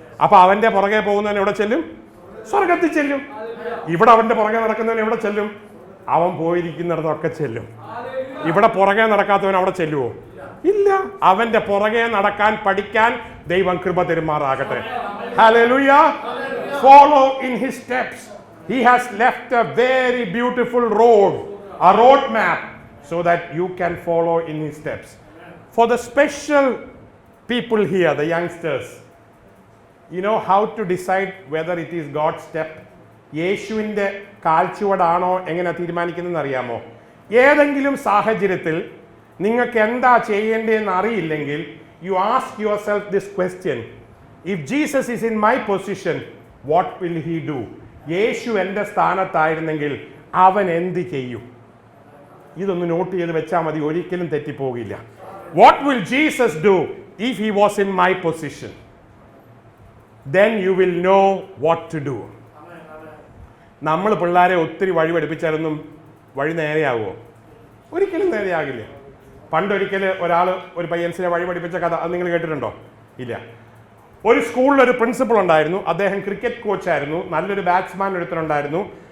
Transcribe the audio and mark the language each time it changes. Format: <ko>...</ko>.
<ml>അപ്പൊ അവന്റെ പുറകെ പോകുന്നവൻ എവിടെ ചെല്ലും? സ്വർഗത്തിൽ ചെല്ലും. ഇവിടെ അവന്റെ പുറകെ നടക്കുന്നവൻ എവിടെ ചെല്ലും? അവൻ പോയിരിക്കുന്നിടത്തൊക്കെ ചെല്ലും. ഇവിടെ പുറകെ നടക്കാത്തവൻ അവിടെ ചെല്ലുവോ? ഇല്ല. അവന്റെ പുറകെ നടക്കാൻ പഠിക്കാൻ ദൈവം കൃപ തരുമാറാകട്ടെ.</ml> <en>Hallelujah. Follow in his steps. He has left a very beautiful road, a road map, so that you can follow in his steps. For the special people here, the youngsters, you know how to decide whether it is God's step?</en> <ml>യേശുവിൻ്റെ കാൽച്ചുവടാണോ എങ്ങനെ തീരുമാനിക്കുന്നതെന്ന് അറിയാമോ? ഏതെങ്കിലും സാഹചര്യത്തിൽ നിങ്ങൾക്ക് എന്താ ചെയ്യേണ്ടതെന്ന് അറിയില്ലെങ്കിൽ,</ml> <en>You ask yourself this question: if Jesus is in my position, what will he do?</en> <ml>യേശു എൻ്റെ സ്ഥാനത്തായിരുന്നെങ്കിൽ അവൻ എന്ത് ചെയ്യും? ഇതൊന്ന് നോട്ട് ചെയ്ത് വെച്ചാൽ മതി, ഒരിക്കലും തെറ്റിപ്പോകില്ല.</ml> <en>What will Jesus do if he was in my position? then you will know what to do.</en> <ml>നമ്മൾ പിള്ളേരെ ഒത്തിരി വഴി പഠിപ്പിച്ചാലൊന്നും വഴി നേരെയാകുമോ? ഒരിക്കലും നേരെയാകില്ല. പണ്ടൊരിക്കൽ ഒരു പയ്യൻസിനെ വഴി പഠിപ്പിച്ച കഥ അത് നിങ്ങൾ കേട്ടിട്ടുണ്ടോ? ഇല്ല. ഒരു സ്കൂളിലൊരു പ്രിൻസിപ്പൾ ഉണ്ടായിരുന്നു. അദ്ദേഹം ക്രിക്കറ്റ് കോച്ചായിരുന്നു. നല്ലൊരു ബാറ്റ്സ്മാൻ ഒരുത്തനുണ്ടായിരുന്നു.</ml>